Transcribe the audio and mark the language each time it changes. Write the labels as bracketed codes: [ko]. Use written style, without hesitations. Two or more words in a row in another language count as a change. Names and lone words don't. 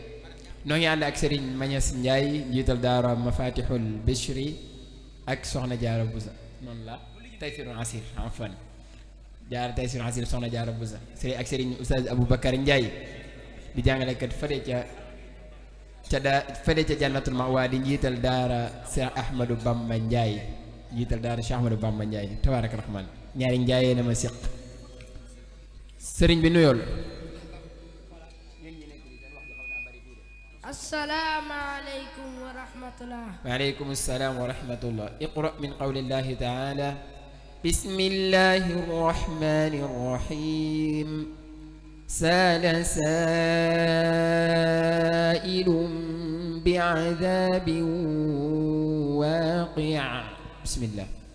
[wo] noo ngi ànd ak Serigne Mañas Ndiaye njiital daara Mafatihul Bichri ak Soxna Jaara Busa noonu la Taysirul Asir afan jaara Taysirul Asir Soxna Jaara Busa ak Serigne Oustaz Aboubacar Ndiaye di jàngalekat fële ca Jannatul Ma'wa di njiital daara Cheikh Ahmadou Bamba Ndiaye [ar] تبارك الرحمن [wo] ñaari Ndiaye na ma seq sëriñ bi nuyool. [ar] السلام عليكم ورحمة الله. وعليكم السلام ورحمة الله. اقرأ من قول الله تعالى بسم الله الرحمن الرحيم سال سائل بعذاب واقع بسم الله.